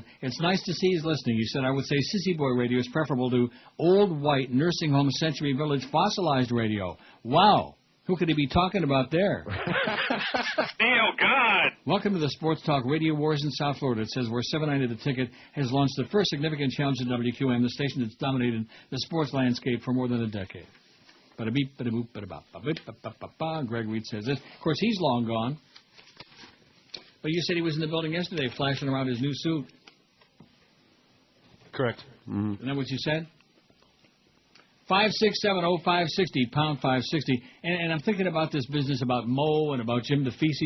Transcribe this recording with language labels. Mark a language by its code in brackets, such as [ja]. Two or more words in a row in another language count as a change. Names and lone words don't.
[en] It's nice to see he's listening. He said, I would say Sissy Boy Radio is preferable to old, white, nursing home, Century Village, fossilized radio. Wow. Who could he be talking about there? Neil, God! Welcome to the Sports Talk Radio Wars in South Florida. It says where 790 The Ticket has launched the first significant challenge to WQAM, the station that's dominated the sports landscape for more than a decade. Bada-beep, bada-boop, bada-bop, ba-bip-ba-ba-ba-ba. Greg Reed says this. Of course, he's long gone. But you said he was in the building yesterday flashing around his new suit. Correct. Mm-hmm. Isn't that what you said? 5670560, pound 560. And I'm thinking about this business about Mo and about Jim DeFede.